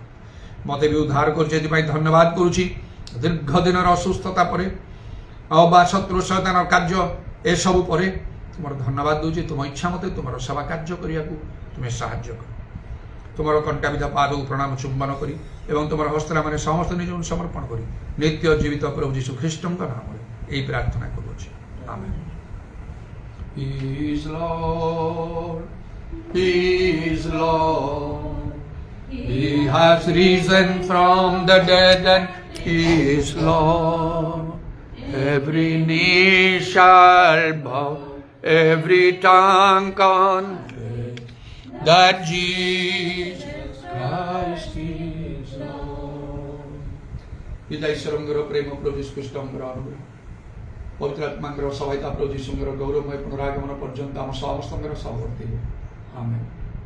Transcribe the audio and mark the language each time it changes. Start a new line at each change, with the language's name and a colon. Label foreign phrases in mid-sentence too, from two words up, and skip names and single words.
Odia: ମତେ ବି ଉଦ୍ଧାର କରୁଛି, ଏଥିପାଇଁ ଧନ୍ୟବାଦ କରୁଛି। ଦୀର୍ଘ ଦିନର ଅସୁସ୍ଥତା ପରେ ବା ଶତ୍ରୁ ସୈତାନର କାର୍ଯ୍ୟ ଏସବୁ ପରେ ତୁମର ଧନ୍ୟବାଦ ଦେଉଛି। ତୁମ ଇଚ୍ଛା ମତେ ତୁମର ସେବା କାର୍ଯ୍ୟ କରିବାକୁ ତୁମେ ସାହାଯ୍ୟ କର। ତୁମର କଣ୍ଟାବିଧା ପାଦକୁ ପ୍ରଣାମ ଚୁମ୍ବନ କରି ଏବଂ ତୁମର ହସ୍ତମାନେ ସମସ୍ତ ନିଜକୁ ସମର୍ପଣ କରି ନିତ୍ୟ ଜୀବିତ ପ୍ରଭୁ ଯୀଶୁ ଖ୍ରୀଷ୍ଟଙ୍କ ନାମରେ ଏହି ପ୍ରାର୍ଥନା କରୁଅଛି, ଆମେନ୍।
English: He is Lord, He is Lord, He has risen from the dead and He is Lord. Every knee shall bow, every tongue confess that Jesus Christ is Lord.
Odia: ପିତା ଈଶ୍ୱରଙ୍କର ପ୍ରେମ, ପ୍ରଭୁ ଯୀଶୁ ଖ୍ରୀଷ୍ଟଙ୍କର ଅନୁଗ୍ରହ, ପବିତ୍ର ଆତ୍ମାଙ୍କର ସହାୟତା, ପ୍ରଭୁ ଯୀଶୁଙ୍କର ଗୌରବମୟ ପୁନରାଗମନ ପର୍ଯ୍ୟନ୍ତ ଆମ ସମସ୍ତଙ୍କର ସହବର୍ତ୍ତୀ। ଆମେନ୍।